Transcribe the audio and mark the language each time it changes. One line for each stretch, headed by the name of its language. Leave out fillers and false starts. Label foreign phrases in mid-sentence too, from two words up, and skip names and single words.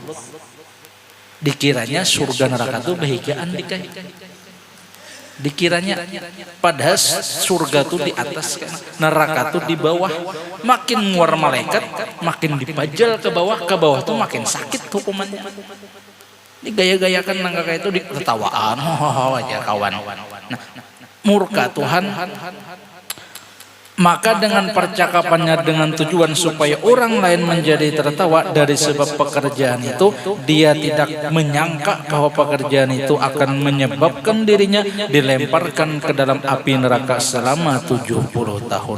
Indonesian: Dikiranya surga neraka tuh bahagiaan dikiranya, padahal surga tuh di atas, neraka tuh di bawah.
Banjar: Makin muar malaikat, makin dipajal ke bawah tuh makin sakit hukumannya. Digaya-gayakan nangka kayak itu, diketawaan aja kawan.
Indonesian: Nah, murka Tuhan. Maka dengan percakapannya dengan tujuan supaya orang lain menjadi tertawa dari sebab pekerjaan itu, dia tidak menyangka bahwa pekerjaan itu akan menyebabkan dirinya dilemparkan ke dalam api neraka selama 70 tahun.